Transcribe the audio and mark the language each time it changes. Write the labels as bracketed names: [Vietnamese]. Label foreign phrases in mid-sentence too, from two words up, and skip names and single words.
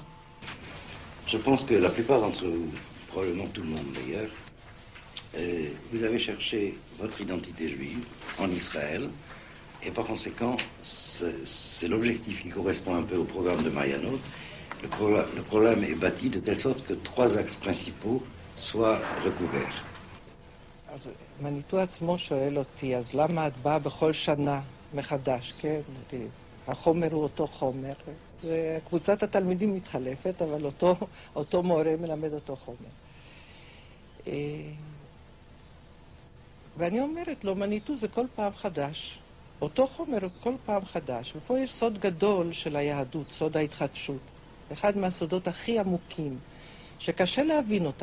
[French] Je pense que la plupart d'entre vous, probablement tout le monde d'ailleurs, vous avez cherché votre identité juive en Israël, et par conséquent, c'est l'objectif qui correspond un peu au programme de Mayanot. Le problème est bâti de telle sorte que 3 axes principaux soient recouverts. [Hebrew] אז מניטו עצמו שואל אותי, אז למה את באה בכל שנה מחדש, כן? החומר הוא אותו חומר, וקבוצת התלמידים מתחלפת, אבל אותו מורה מלמד אותו חומר. ואני אומרת לו, מניטו זה כל פעם חדש, אותו חומר הוא כל פעם חדש, ופה יש סוד גדול של היהדות, סוד ההתחדשות, אחד מהסודות הכי עמוקים, שקשה להבין אותם.